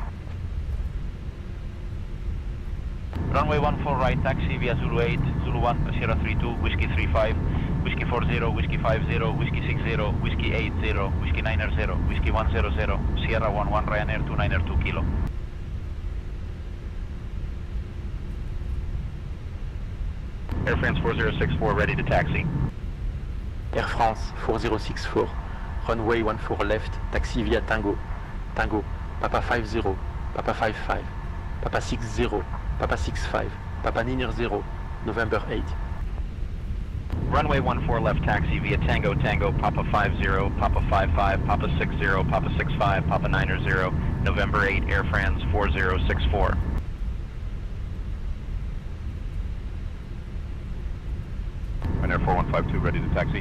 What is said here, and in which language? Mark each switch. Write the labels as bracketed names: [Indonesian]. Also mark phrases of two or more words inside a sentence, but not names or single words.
[English] Runway 14 right taxi via Zulu 8, Zulu 1, Sierra 32, Whiskey 35, Whiskey 40, Whiskey 50, Whiskey 60, Whiskey 80, Whiskey 90, Whiskey 100, Sierra 11, Ryanair 292 kilo. Air France 4064 ready to taxi. Air France 4064, runway 14 left, taxi via Tango, Tango, Papa 50, Papa 55, Papa 60, Papa 65, Papa Niner 0, November 8. Runway 14 left taxi via Tango Tango, Papa 50, Papa 55, Papa 60, Papa 65, Papa 90, November 8, Air France 4064. Ryanair 4152 ready to taxi.